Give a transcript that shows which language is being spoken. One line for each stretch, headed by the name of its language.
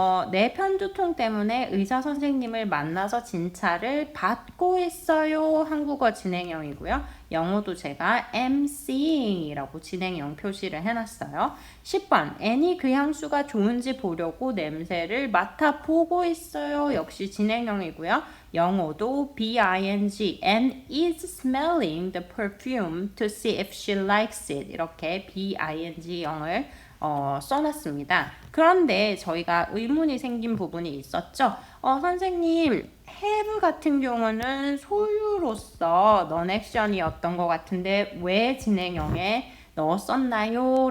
Korean: 내 편두통 때문에 의사 선생님을 만나서 진찰을 받고 있어요. 한국어 진행형이고요. 영어도 제가 am seeing이라고 진행형 표시를 해놨어요. 10번 애니 그 향수가 좋은지 보려고 냄새를 맡아보고 있어요. 역시 진행형이고요.
English: 영어도 bing and is smelling the perfume to see if she likes it.
Korean: 이렇게 bing형을 써놨습니다. 그런데 저희가 의문이 생긴 부분이 있었죠. 선생님, have 같은 경우는 소유로서 non-action이었던 것 같은데 왜 진행형에 넣었었나요?